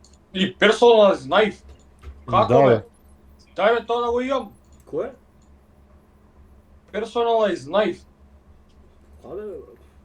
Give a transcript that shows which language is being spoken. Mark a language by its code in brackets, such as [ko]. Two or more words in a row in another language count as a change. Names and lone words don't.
[mk] И [en] personalized knife. [mk] Како Да, бе? бе. Дај бе тоа да го имам. Кој? [en] Personalized knife. [mk] Аде, бе, брат.